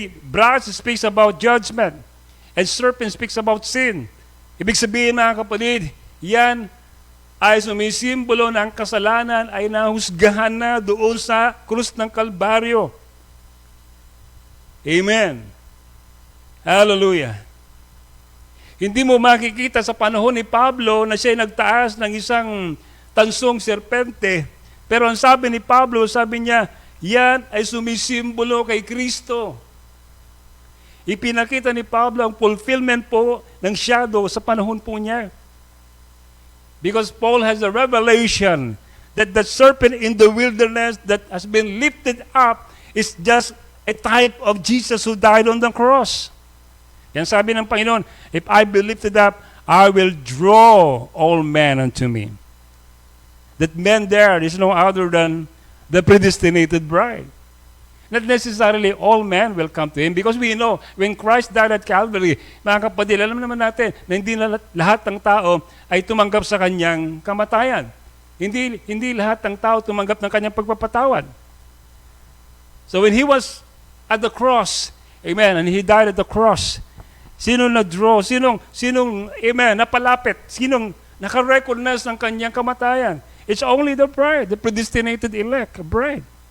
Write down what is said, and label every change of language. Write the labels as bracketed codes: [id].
[en] Brass speaks about judgment, and serpent speaks about sin. [tl] Ibig sabihin, mga kapatid, yan ay sumisimbolo na ang kasalanan ay nahusgahan na doon sa krus ng Kalbaryo. Amen. Hallelujah. Hindi mo makikita sa panahon ni Pablo na siya nagtaas ng isang tansong serpente. Pero ang sabi ni Pablo, sabi niya, yan ay sumisimbolo kay Kristo. Ipinakita ni Pablo ang fulfillment po ng shadow sa panahon po niya. [en] Because Paul has a revelation that the serpent in the wilderness that has been lifted up is just a type of Jesus who died on the cross. [tl] Yan sabi ng Panginoon, [en] if I be lifted up, I will draw all men unto me. That men there is no other than the predestinated bride. Not necessarily all men will come to Him because we know when Christ died at Calvary, [tl] mga kapatid, alam naman natin na hindi lahat ng tao ay tumanggap sa Kanyang kamatayan. Hindi lahat ng tao tumanggap ng Kanyang pagpapatawad. [en] So when He was at the cross, amen, and He died at the cross, [tl] sino na-draw? Sinong, amen, napalapit? Sinong nakarecognize ng Kanyang kamatayan? [en] It's only the bride, the predestinated elect, bride.